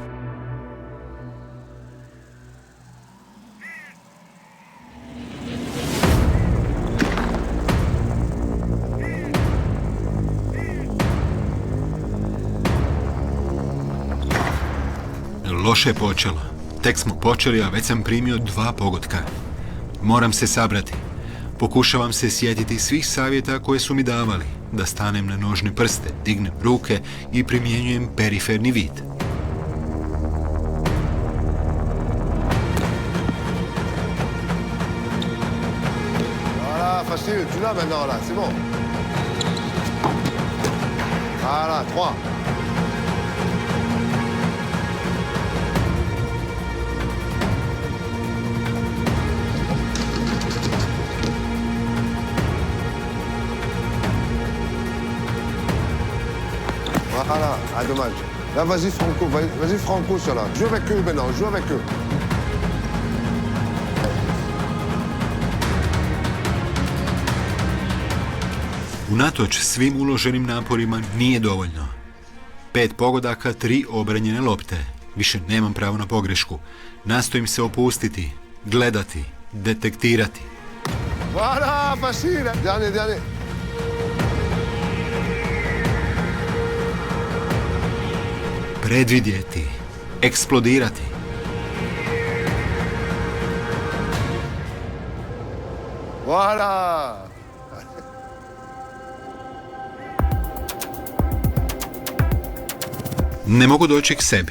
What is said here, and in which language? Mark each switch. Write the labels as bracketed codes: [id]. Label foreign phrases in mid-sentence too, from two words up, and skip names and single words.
[hr] Loše je počelo. Tek smo počeli, a već sam primio 2 pogotka. Moram se sabrati. Pokušavam se sjetiti svih savjeta koje su mi davali, da stanem na nožne prste, dignem ruke i primjenjujem periferni vid. [fr] Voilà, facile, tu l'as maintenant, là, c'est bon. Voilà, 3. Voilà, ah dommage. Là, vas-y Franco, sur là. Joue avec eux maintenant, joue avec eux. [hr] Unatoč svim uloženim naporima nije dovoljno. 5 pogodaka, 3 obranjene lopte. Više nemam pravo na pogrešku. Nastojim se opustiti, gledati, detektirati. [fr] Voilà, facile. Dernier. [hr] predvidjeti, eksplodirati. [fr] Voilà. [hr] Ne mogu doći k sebi.